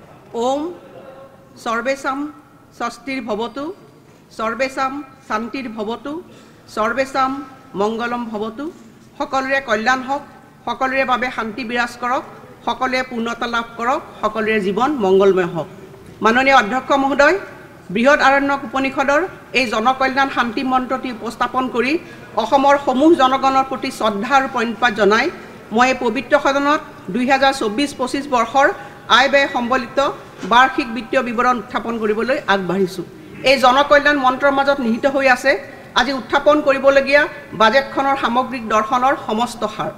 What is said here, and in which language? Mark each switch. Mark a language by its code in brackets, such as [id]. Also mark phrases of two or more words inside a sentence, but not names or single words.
[sa] ओम सर्वेशम षष्ठीर्भवतु सर्वेशम शांतिर्भवतु सर्वेशम मंगलम भवतु [as] সকলোৰে কল্যাণ হওক সকলোৰে বাবে শান্তি বিৰাজ কৰক সকলোৰে পূৰ্ণতা লাভ কৰক সকলোৰে জীৱন মংগলময় হওক। মাননীয় অধ্যক্ষ মহোদয় বৃহদ আৰণ্যক উপনিষদৰ এই জনকল্যাণ শান্তি মন্ত্ৰটি উপস্থাপন কৰি অসমৰ সমূহ জনগণৰ প্ৰতি শ্ৰদ্ধা আৰু প্ৰণিপাত জনাই মই এই পবিত্ৰ সদনত 2024-25 বৰ্ষৰ আয় ব্যয় সম্বলিত বাৰ্ষিক বিত্তীয় বিৱৰণ উত্থাপন কৰিবলৈ আগবাঢ়িছো। এই জনকল্যাণ মন্ত্ৰৰ মাজত নিহিত হৈ আছে আজি উত্থাপন কৰিবলগীয়া বাজেটখনৰ সামগ্ৰিক দৰ্শনৰ সমস্ত সাৰ।